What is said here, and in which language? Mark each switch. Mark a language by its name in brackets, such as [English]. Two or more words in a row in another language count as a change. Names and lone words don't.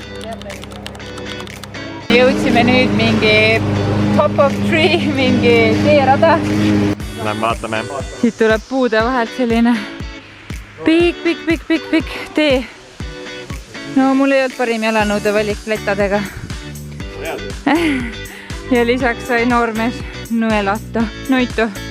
[Estonian] Jõudsime nüüd mingi [English] top of tree, [Estonian] mingi teerada. Lähme vaatame. Siit tuleb puude vahelt selline pikk tee. No mul ei olnud parim jalanõude valik pletadega. Ja lisaks sai noormees nõelata, noitu.